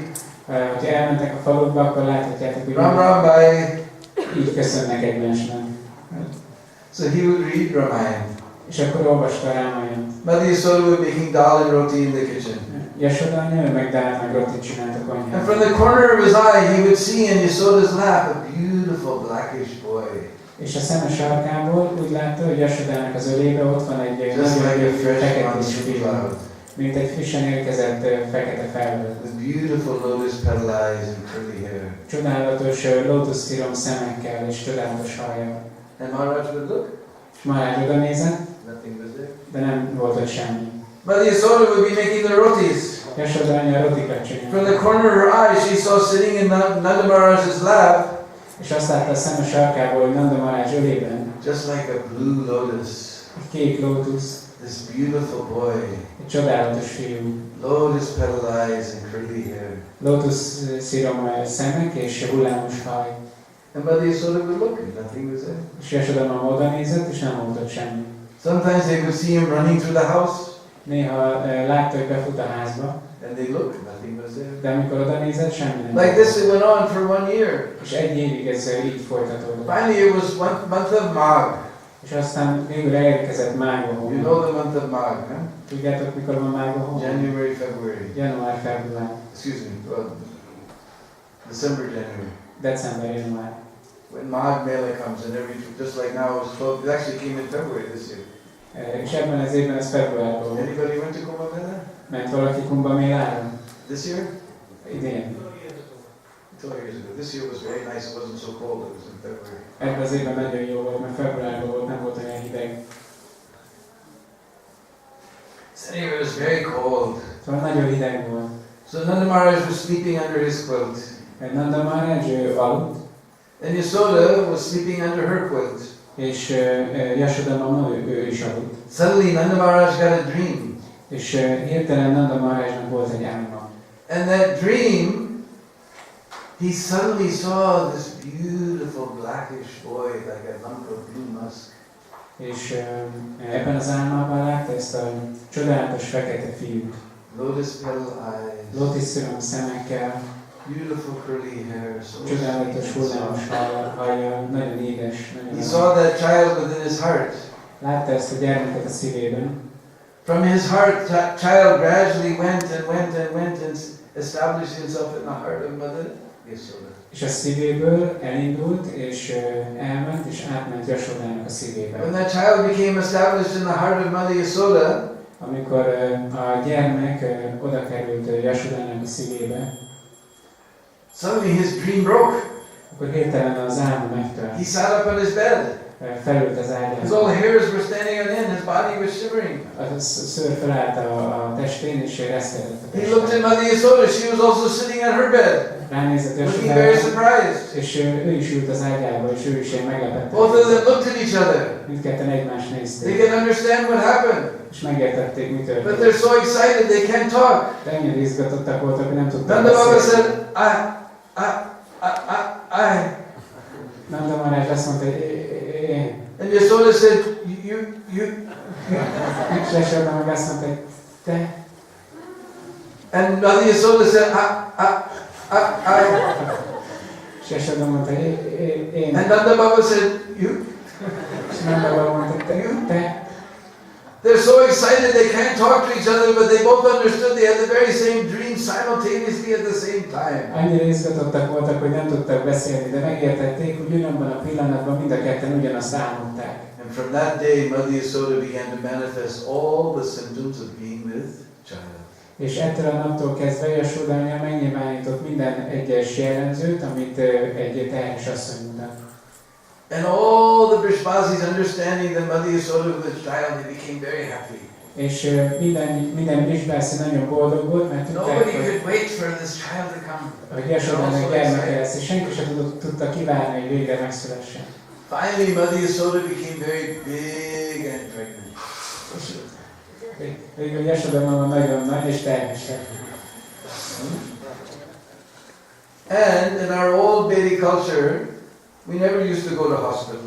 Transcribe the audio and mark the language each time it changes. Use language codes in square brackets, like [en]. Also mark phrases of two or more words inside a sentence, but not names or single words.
[hu] Ha elmentek a falukba, akkor láthatjátok, hogy [hi] राम राम भाई. [hu] így köszönnek egymásnak. [en] So he would read Ramayana. [hu] És akkor olvasta Rámayant. [en] Mother Yasoda would be making dal and roti in the kitchen. [hu] Yashoda anya, meg dált, meg rotit csinált a [en] And [hu] konyhában. [en] from the corner of his eye, he would see in Yasoda's lap a beautiful blackish boy. [hu] És a szeme sarkából úgy látta, hogy Yasodának az ölébe ott van egy [en] Just [hu] nagyon [en] like a [hu] gyönyörű [en] fresh [hu] fekete [en] monster [hu] fiú, [en] cloud. [hu] mint egy frissen érkezett fekete felhő. [en] With beautiful lotus petal eyes and curly hair. [hu] Csodálatos lótuszszirom szemekkel és csodálatos hajjal. [en] And Maharaj would look. [hu] És Maharaj oda nézett, [en] Nothing was there. [hu] de nem volt ott semmi. [en] Mother Yasoda would be making the rotis. [hu] Yashoda anya rotikat [en] From the [hu] csinált. [en] corner of her eye, she saw sitting in Nanda Maharaj's lap, [hu] És azt látta a szeme sarkából, hogy Nanda Maharaj ölében [en] just like a blue lotus. [hu] egy kék lótusz, [en] This beautiful boy. [hu] egy csodálatos fiú. [en] Lotus petal eyes and curly hair. [hu] Lótuszszirom szemek és hullámos haj. [en] And Mother Yasoda would look and nothing was there. [hu] És Yashoda mama oda nézett, és nem volt ott semmi. [en] Sometimes they would see him running through the house, [hu] Néha látta, hogy befut a házba, [en] and they looked, nothing was there. [hu] de amikor oda nézett, semmi nem [en] Like [hu] volt. [en] this, it went on for 1 year. [hu] És egy évig ez így folytatódott. [en] Finally, it was month of Magh. [hu] És aztán végül elérkezett májba [en] You [hu] hónap. [en] know the month of Magh, huh? [hu] Tudjátok, mikor van májba hónap? [en] January, February. [hu] Január, február, [en] Excuse me, well, December, January. [hu] december, január. [en] When Magh Mela comes, and just like now, it was 12. It actually came in February this year. [hu] És ebben az évben ez februárban volt. [en] Anybody went to Kumbh Mela [hu] Ment valaki Kumbh Mélára? [en] this year? [hu] Idén. [en] 2 years ago. This year was very nice. It wasn't so cold. It was in February. [hu] Ebben az évben nagyon jó volt, mert februárban volt, nem volt olyan hideg. [en] So anyway, it was very cold. [hu] Szóval nagyon hideg volt. [en] So Nanda Maharaj was sleeping under his quilt. [hu] Nanda Maharaj aludt, [en] And Yasoda was sleeping under her quilt. [hu] és Yashoda mama ő is aludt. [en] Suddenly Nanda Maharaj got a dream. [hu] És hirtelen Nanda Maharajnak volt egy álma. [en] And that dream, he suddenly saw this beautiful blackish boy, like a lump of blue musk. [hu] És ebben az álmában látta ezt a csodálatos fekete fiút. [en] Lotus petal eyes. [hu] Lótuszszirom szemekkel, [en] Beautiful curly hair. So [hu] csodálatos [en] sweet and [hu] hullámos [en] soft. [hu] hajjal, nagyon édes, [en] He [hu] nagyon [en] saw that child within his heart. [hu] látta ezt a gyermeket a szívében. [en] From his heart, child gradually went and established himself in the heart of Mother Yasoda. [hu] És a szívéből elindult, és elment, és átment Yasodának a szívébe. [en] When that child became established in the heart of Mother Yasoda, [hu] Amikor a gyermek oda került Yasodának a szívébe, [en] suddenly his dream broke. [hu] akkor hirtelen az álma megtört. [en] He sat up on his bed. [hu] Felült az [en] His [hu] ágyába. [en] all hairs were standing on end. His body was shivering. [hu] A szőr felállt a testén, és reszkedett a [en] He looked [hu] testén. [en] at Mother Yasoda. She was also sitting on her bed, [hu] Ránézett [en] looking very [hu] Yasodára, [en] surprised. [hu] és ő is ült az ágyába, és ő is ilyen meglepett. [en] Both of them looked at each other. [hu] Mindketten egymást [en] They [hu] nézték, [en] can understand what happened, [hu] és megértették, mi [en] but [hu] történt. [en] they're so excited they can't talk. [hu] De ennyire izgatottak voltak, hogy nem tudtak [en] Nanda Baba [hu] beszélni. [en] said, I. [hu] Nanda Maharaj azt mondta, hogy [en] And Yasoda said, you. [hu] és Yasoda meg azt mondta, hogy te. [en] And Mother Yasoda said, I. [hu] És Yasoda mondta, hogy én. [en] And Nanda Baba said, you. [hu] És Nanda Baba mondta, te. [en] They're so excited they can't talk to each other, but they both understood they had the very same dream simultaneously at the same time. [hu] Annyira izgatottak voltak, hogy nem tudtak beszélni, de megértették, hogy ugyanabban a pillanatban mind a ketten ugyanazt álmodták. [en] And from that day, Mother Yasoda began to manifest all the symptoms of being with child. [hu] És ettől a naptól kezdve Yasoda anya megnyilvánított minden egyes jellemzőt, amit egy terhes asszony mutat. [en] And all the Brishbasis understanding that Mother Yasoda was a child, they became very happy. [hu] És minden Brishbászi nagyon boldog volt, mert tudták, [en] Nobody could wait for this child to come. [hu] hogy Yasodának gyermeke lesz, és senki sem tudta kivárni, hogy végre megszülessen. [en] Finally, Mother Yasoda became very big and pregnant. [hu] Végül Yasoda mama nagyon nagy és terhes lett. [en] And in our old Vedic culture, we never used to go to hospital.